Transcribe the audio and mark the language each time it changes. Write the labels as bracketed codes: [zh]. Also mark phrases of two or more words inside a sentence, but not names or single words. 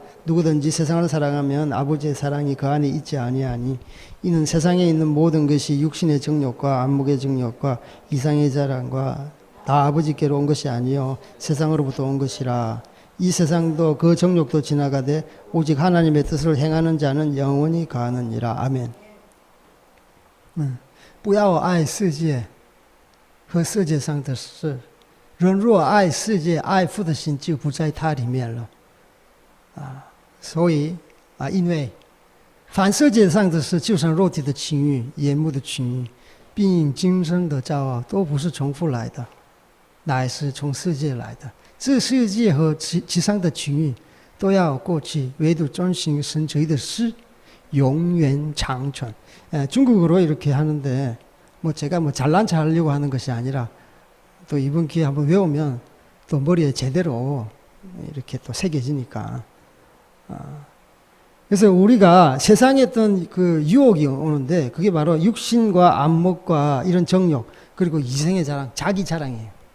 [ko] 누구든지 세상을 사랑하면 아버지의 사랑이 그 안에 있지 아니하니 이는 세상에 있는 모든 것이 육신의 정욕과 안목의 정욕과 이상의 자랑과 다 아버지께로 온 것이 아니요 세상으로부터 온 것이라. 이 세상도 그 정욕도 지나가되 오직 하나님의 뜻을 행하는 자는 영원히 가느니라. 아멘. [zh] 不要爱世界和世界上的事，人若爱世界，爱父的心就不在他里面了。所以因为凡世界上的事，就像肉体的情欲、眼目的情欲，并今生的骄傲，都不是从父来的，乃是从世界来的。这世界和其上的情欲都要过去，唯独遵行神旨意的事永远长存。 [ko] 중국어로 이렇게 하는데 제가 잘난 체 하려고 하는 것이 아니라 또 이번 기회에 한번 외우면 또 머리에 제대로 이렇게 또 새겨지니까. 그래서 우리가 세상에 어떤 그 유혹이 오는데 그게 바로 육신과 안목과 이런 정욕 그리고 이생의 자랑, 자기 자랑이에요.